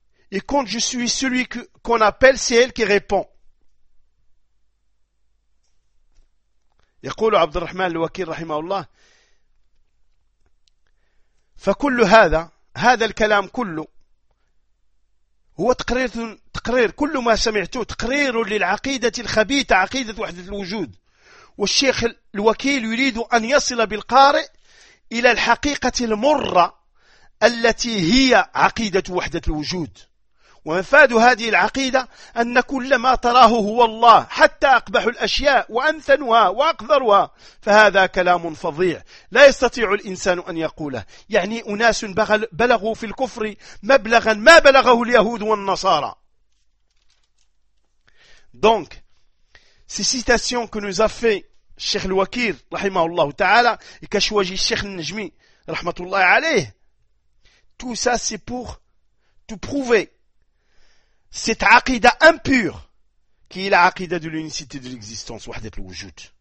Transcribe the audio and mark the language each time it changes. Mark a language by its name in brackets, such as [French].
[French] Et quand je suis celui qu'on appelle, c'est elle qui répond. [Arabic] يقول عبد الرحمن الوكيل رحمه الله فكل هذا الكلام كله هو تقرير كل ما سمعته تقرير للعقيدة الخبيثة عقيدة وحدة الوجود. والشيخ الوكيل يريد أن يصل بالقارئ إلى الحقيقة المرة التي هي عقيدة وحدة الوجود. ومفاد هذه العقيدة أن كل ما تراه هو الله حتى أقبح الأشياء وأنثنها وأقذرها فهذا كلام فظيع لا يستطيع الإنسان أن يقوله. يعني أناس بلغوا في الكفر مبلغا ما بلغه اليهود والنصارى. [French] دونك ces citations que nous a fait Cheikh Al-Wakir, rahimahullah ta'ala, et qu'a choisi Cheikh Al-Najmi, rahmatullah alayh, tout ça c'est pour te prouver cette aqida impure qui est la aqida de l'unicité de l'existence, wahdat al-wujud.